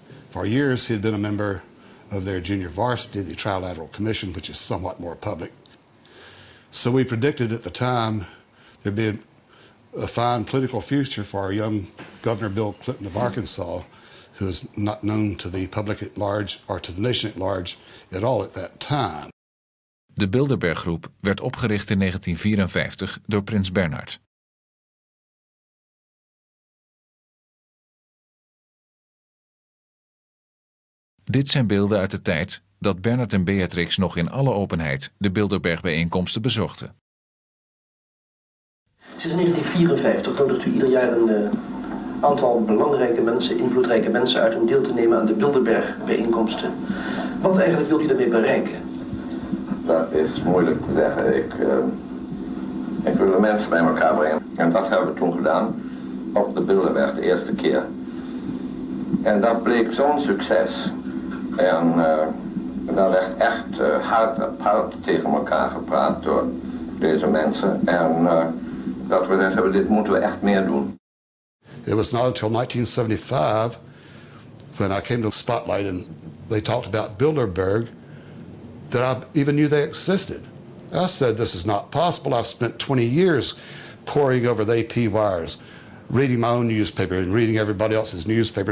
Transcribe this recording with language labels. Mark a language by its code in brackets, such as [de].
[en] For years he had been a member of their junior varsity, the Trilateral Commission, which is somewhat more public. So we predicted at the time there'd be a fine political future for our young Governor Bill Clinton of Arkansas, who is not known to the public at large or to the nation at large at all at that time. [nl] De Bilderberg-groep werd opgericht in 1954 door prins Bernhard. Dit zijn beelden uit de tijd dat Bernhard en Beatrix nog in alle openheid de Bilderberg-bijeenkomsten bezochten. Sinds 1954 nodigt u ieder jaar een aantal belangrijke mensen, invloedrijke mensen uit om deel te nemen aan de Bilderberg-bijeenkomsten. Wat eigenlijk wilt u daarmee bereiken? Dat is moeilijk te zeggen. Ik wil de mensen bij elkaar brengen. En dat hebben we toen gedaan op de Bilderberg de eerste keer. En dat bleek zo'n succes. En daar werd echt hard tegen elkaar gepraat door deze mensen. En dat we zeggen, dit moeten we echt meer doen. [en] It was not until 1975 when I came to the spotlight and they talked about Bilderberg that I even knew they existed. I said, this is not possible. I've spent 20 years poring over the AP wires, reading my own newspaper and reading everybody else's newspaper.